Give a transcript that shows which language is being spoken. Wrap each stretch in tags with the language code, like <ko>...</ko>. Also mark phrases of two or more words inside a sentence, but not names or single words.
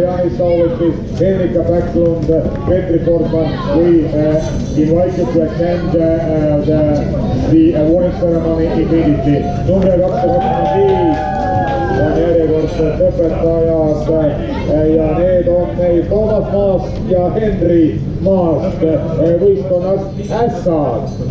<en>race always Henrika Backlund, Petri Fortman. We invite you to attend the awarding ceremony immediately.</en> <et>Number 225 on järjekordselt õpetajad ja need on meil Toomas Maast ja Henri Maast võistkonnast Ässad.</et>